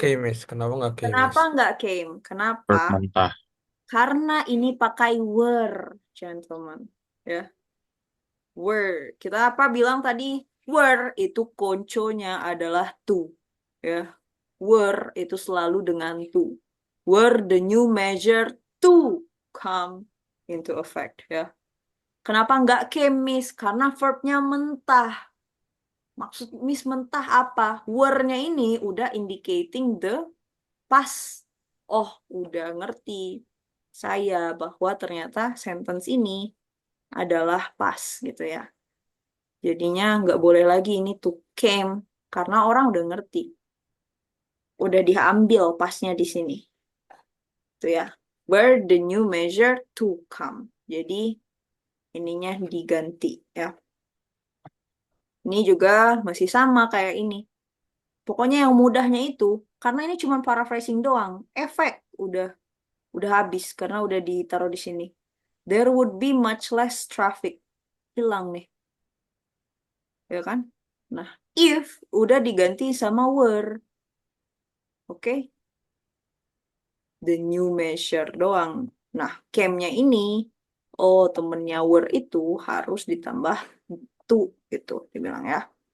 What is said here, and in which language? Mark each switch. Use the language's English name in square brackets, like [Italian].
[Indonesian] came, Miss? Kenapa nggak came, Kenapa Miss? nggak came? Kenapa? Verb mentah. Karena ini pakai were, gentlemen. Ya, were. Kita apa bilang tadi? Were itu konconya adalah to. Ya, were itu selalu dengan to. [English] Were the new measure to come into effect. [Indonesian] Ya. Kenapa nggak came, Miss? Karena verbnya mentah. Maksud Miss mentah apa? Were-nya ini udah [English] indicating the past. [Indonesian] Oh, udah ngerti saya bahwa ternyata sentence ini adalah past gitu ya. Jadinya nggak boleh lagi ini to came karena orang udah ngerti. Udah diambil pasnya di sini. Itu ya. [English] Where the new measure to come. [Indonesian] Jadi ininya diganti ya. Ini juga masih sama kayak ini. Pokoknya yang mudahnya itu, karena ini cuma paraphrasing doang. Efek udah habis karena udah ditaruh di sini. [English] There would be much less traffic. [Indonesian] Hilang nih. Ya kan? Nah, if udah diganti sama were. Oke? [English] The new measure [Indonesian] doang. Nah, came-nya ini, oh temennya were itu harus ditambah to gitu, dibilang ya.